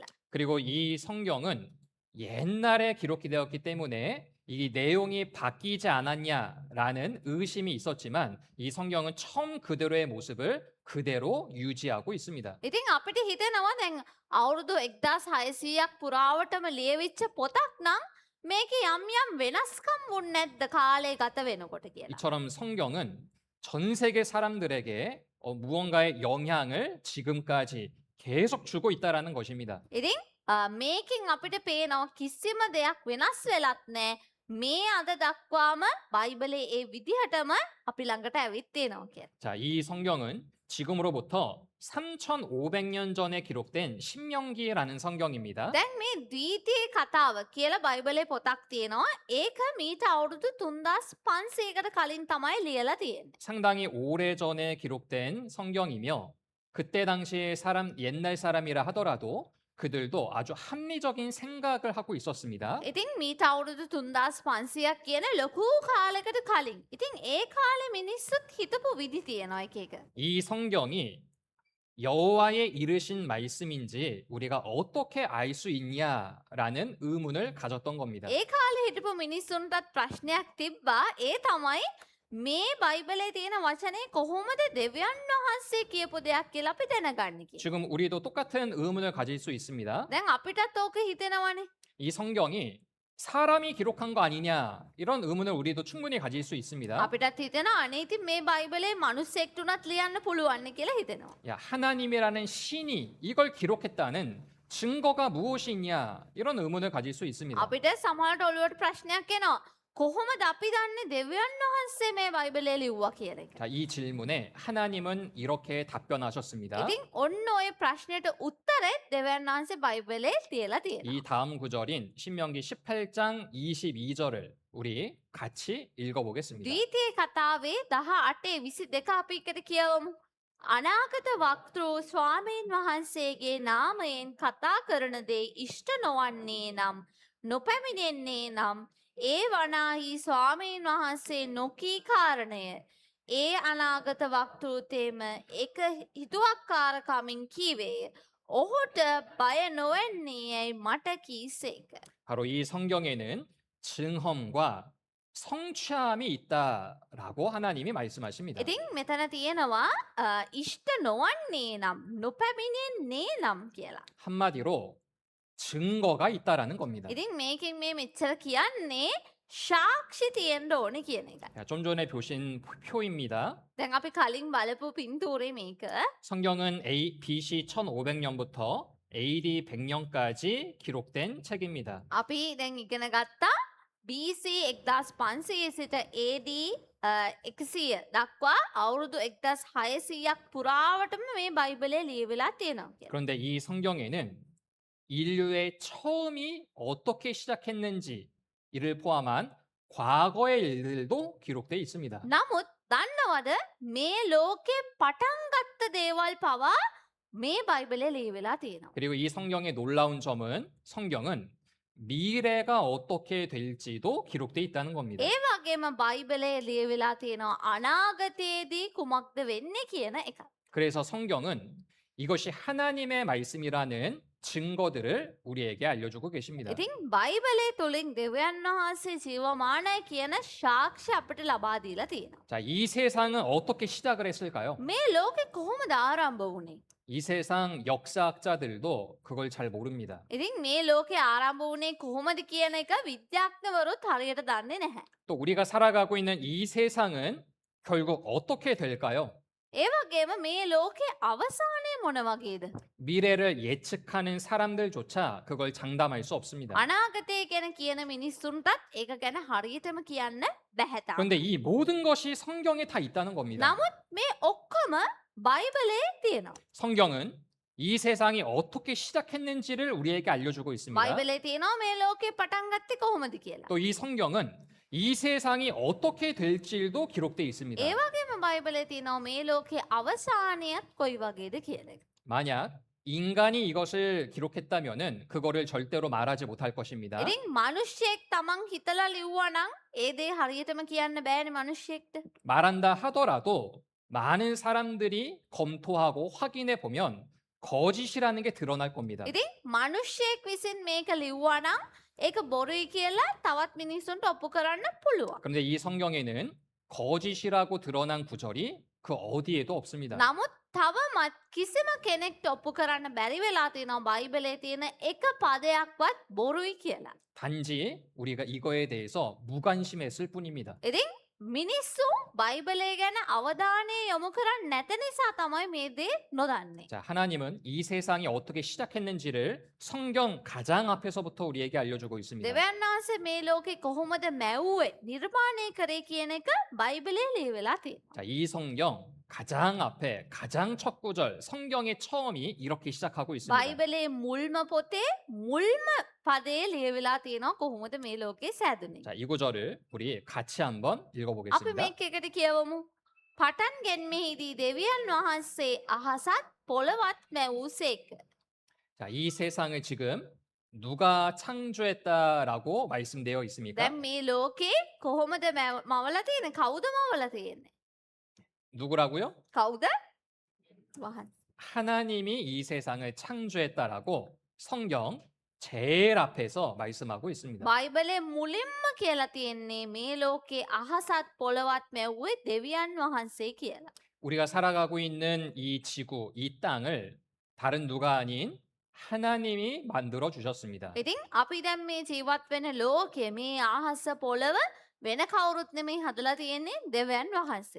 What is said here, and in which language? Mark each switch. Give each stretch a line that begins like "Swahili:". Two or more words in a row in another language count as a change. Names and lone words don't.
Korean: 그리고 이 성경은 옛날에 기록이 되었기 때문에 이 내용이 바뀌지 않았냐라는 의심이 있었지만 이 성경은 처음 그대로의 모습을 그대로 유지하고 있습니다.
Sinhala: ඉතින් අපිට හිතෙනවා දැන් අවුරුදු 1600ක් පුරාවටම ලියවිච්ච පොතක් නම් මේකේ යම් වෙනස්කම් වුනේ නැද්ද කාලේ ගත වෙනකොට කියලා.
Korean: 이처럼 성경은 전 세계 사람들에게 무언가의 영향을 지금까지 계속 주고 있다라는 것입니다.
Sinhala: ඉතින් මේකෙන් අපිට පේනවා කිසිම දෙයක් වෙනස් වෙලත් නැහැ. මේ අද දක්වාම බයිබලේ ඒ විදිහටම අපි ළඟට ඇවිත් තියෙනවා කියලා.
Korean: 자, 이 성경은 지금으로부터 3500년 전에 기록된 신명기라는 성경입니다.
Sinhala: දැන් මේ ද්විතීය කතාව කියලා බයිබලේ පොතක් තියෙනවා. ඒක මීට අවුරුදු 3500කට කලින් තමයි ලියලා තියෙන්නේ.
Korean: 상당히 오래전에 기록된 성경이며 그때 당시의 옛날 사람이라 하더라도 그들도 아주 합리적인 생각을 하고 있었습니다.
Sinhala: ඉතින් මීට අවුරුදු 3500ක් කියන ලොකු කාලයකට කලින්. ඉතින් ඒ කාලේ මිනිස්සුත් හිතපු විදි තියෙනවා එක එක.
Korean: 이 성경이 여호와의 이르신 말씀인지 우리가 어떻게 알 수 있냐라는 의문을 가졌던 겁니다.
Sinhala: ඒ කාලේ හිටපු මිනිස්සුන්ටත් ප්‍රශ්නයක් තිබ්බා. ඒ තමයි මේ බයිබලේ තියෙන වචනේ කොහොමද දෙවියන් වහන්සේ කියපු දෙයක් කියලා අපි දැනගන්නේ කියලා.
Korean: 지금 우리도 똑같은 의문을 가질 수 있습니다.
Sinhala: දැන් අපිටත් ඕක හිතෙනවනේ.
Korean: 이 성경이 사람이 기록한 거 아니냐 이런 의문을 우리도 충분히 가질 수 있습니다.
Sinhala: අපිටත් හිතෙනවා අනේ ඉතින් මේ බයිබලේ මිනිස්සෙක්ට උනත් ලියන්න පුළුවන් නේ කියලා හිතෙනවා.
Korean: 야, 하나님이라는 신이 이걸 기록했다는 증거가 무엇이 있냐 이런 의문을 가질 수 있습니다.
Sinhala: අපිට සමහරට ඔළුවට ප්‍රශ්නයක් එනවා. කොහොමද අපි දන්නේ දෙවියන් වහන්සේ මේ බයිබලේ ලිව්වා කියන එක?
Korean: 자, 이 질문에 하나님은 이렇게 답변하셨습니다.
Sinhala: ඉතින් ඔන්න ඔය ප්‍රශ්නෙට උත්තරේ දෙවියන් වහන්සේ බයිබලේ තියලා තියෙනවා.
Korean: 이 다음 구절인 신명기 18장 22절을 우리 같이 읽어보겠습니다.
Sinhala: ද්විතීය කතාවේ 18:22 අපි එකට කියවමු. අනාගත වක්තෘ ස්වාමීන් වහන්සේගේ නාමයෙන් කතා කරන දේ ඉෂ්ට නොවන්නේ නම් නොපැමිණෙන්නේ නම් ඒ වනාහි ස්වාමීන් වහන්සේ නොකී කාරණය ඒ අනාගත වක්තෘතේම එක හිතුවක්කාරකමින් කීවේය. ඔහුට බය නොවෙන්නේ යයි මට කීසේක.
Korean: 바로 이 성경에는 증험과 성취함이 있다라고 하나님이 말씀하십니다.
Sinhala: ඉතින් මෙතන තියෙනවා ඉෂ්ට නොවන්නේ නම් නොපැමිණෙන්නේ නම් කියලා.
Korean: 한마디로 증거가 있다라는 겁니다.
Sinhala: ඉතින් මේකෙන් මේ මෙච්චර කියන්නේ ශාක්ෂි තියෙන්න ඕනේ කියන එක.
Korean: 자, 좀 전에 보신 표입니다.
Sinhala: දැන් අපි කලින් බලපු පින්තූරේ මේක.
Korean: 성경은 BC 1500년부터 AD 100년까지 기록된 책입니다.
Sinhala: අපි දැන් ඉගෙන ගත්තා BC 1500 සිට AD 100 දක්වා අවුරුදු 1600ක් පුරාවටම මේ බයිබලේ ලියවිලා තියෙනවා කියලා.
Korean: 그런데 이 성경에는 인류의 처음이 어떻게 시작했는지 이를 포함한 과거의 일들도 기록되어 있습니다.
Sinhala: නමුත් දන්නවද මේ ලෝකේ පටන් ගත්ත දේවල් පවා මේ බයිබලේ ලියවිලා තියෙනවා.
Korean: 그리고 이 성경의 놀라운 점은 성경은 미래가 어떻게 될지도 기록되어 있다는 겁니다.
Sinhala: ඒ වගේම බයිබලේ ලියවිලා තියෙනවා අනාගතයේදී කුමක්ද වෙන්නේ කියන එක.
Korean: 그래서 성경은 이것이 하나님의 말씀이라는 증거들을 우리에게 알려주고 계십니다.
Sinhala: ඉතින් බයිබලේ තුලින් දෙවියන් වහන්සේ ජීවමානයි කියන සාක්ෂි අපිට ලබා දීලා තියෙනවා.
Korean: 자, 이 세상은 어떻게 시작을 했을까요?
Sinhala: මේ ලෝකෙ කොහොමද ආරම්භ වුනේ?
Korean: 이 세상 역사학자들도 그걸 잘 모릅니다.
Sinhala: ඉතින් මේ ලෝකේ ආරම්භ වුනේ කොහොමද කියන එක විද්‍යාඥවරුත් හරියට දන්නේ නැහැ.
Korean: 또 우리가 살아가고 있는 이 세상은 결국 어떻게 될까요?
Sinhala: ඒ වගේම මේ ලෝකේ අවසානය මොන වගේද?
Korean: 미래를 예측하는 사람들조차 그걸 장담할 수 없습니다.
Sinhala: අනාගතය ගැන කියන මිනිස්සුන්ටත් ඒක ගැන හරියටම කියන්න බැහැ තාම.
Korean: 그런데 이 모든 것이 성경에 다 있다는 겁니다.
Sinhala: නමුත් මේ ඔක්කොම බයිබලේ තියෙනවා.
Korean: 성경은 이 세상이 어떻게 시작했는지를 우리에게 알려주고 있습니다.
Sinhala: බයිබලේ තියෙනවා මේ ලෝකේ පටන් ගත්තේ කොහොමද කියලා.
Korean: 또 이 성경은 이 세상이 어떻게 될지도 기록되어 있습니다.
Sinhala: ඒ වගේම බයිබලේ තියෙනවා මේ ලෝකේ අවසානයත් කොයි වගේද කියන එක.
Korean: 만약 인간이 이것을 기록했다면은 그거를 절대로 말하지 못할 것입니다.
Sinhala: ඉතින් මිනිස්සෙක් තමන් හිතලා ලිව්වා නම් ඒ දේ හරියටම කියන්න බෑනේ මිනිස්සෙක්ට.
Korean: 말한다 하더라도 많은 사람들이 검토하고 확인해 보면 거짓이라는 게 드러날 겁니다.
Sinhala: ඉතින් මිනිස්සෙක් විසින් මේක ලිව්වා නම් ඒක බොරුයි කියලා තවත් මිනිස්සුන්ට ඔප්පු කරන්න පුළුවන්.
Korean: 그런데 이 성경에는 거짓이라고 드러난 구절이 그 어디에도 없습니다.
Sinhala: නමුත් තවමත් කිසිම කෙනෙක්ට ඔප්පු කරන්න බැරි වෙලා තියෙනවා බයිබලේ තියෙන එක පදයක්වත් බොරුයි කියලා.
Korean: 단지 우리가 이거에 대해서 무관심했을 뿐입니다.
Sinhala: ඉතින් මිනිස්සු බයිබලේ ගැන අවධානය යොමු කරන්නේ නැත නිසා තමයි මේ දේ නොදන්නේ.
Korean: 자, 하나님은 이 세상이 어떻게 시작했는지를 성경 가장 앞에서부터 우리에게 알려주고 있습니다.
Sinhala: දෙවියන් වහන්සේ මේ ලෝකේ කොහොමද මැව්වේ නිර්මාණය කරේ කියන එක බයිබලේ ලියවිලා තියෙනවා.
Korean: 자, 이 성경 가장 앞에 가장 첫 구절 성경의 처음이 이렇게 시작하고 있습니다.
Sinhala: බයිබලේ මුල්ම පොතේ මුල්ම පදේ ලියවිලා තියෙනවා කොහොමද මේ ලෝකේ සෑදුනේ.
Korean: 자, 이 구절을 우리 같이 한번
Sinhala: අපි
Korean: 읽어보겠습니다.
Sinhala: මේක එකට කියවමු. පටන් ගැන්මෙහිදී දෙවියන් වහන්සේ අහසත් පොළවත් මැවූසේක.
Korean: 자, 이 세상을 지금 누가 창조했다라고 말씀되어 있습니까?
Sinhala: දැන් මේ ලෝකේ කොහොමද මවලා තියෙන්නේ? කවුද මවලා තියෙන්නේ?
Korean: 누구라고요?
Sinhala: කවුද? වහන්.
Korean: 하나님이 이 세상을 창조했다라고 성경 제일 앞에서 말씀하고 있습니다.
Sinhala: බයිබලේ මුලින්ම කියලා තියෙන්නේ මේ ලෝකේ අහසත් පොළවත් මැව්වේ දෙවියන් වහන්සේ කියලා.
Korean: 우리가 살아가고 있는 이 지구, 이 땅을 다른 누가 아닌 하나님이 만들어 주셨습니다.
Sinhala: ඉතින් අපි දැන් මේ ජීවත් වෙන ලෝකයේ මේ අහස පොළව වෙන කවුරුත් නෙමෙයි හදලා තියෙන්නේ දෙවියන් වහන්සේ.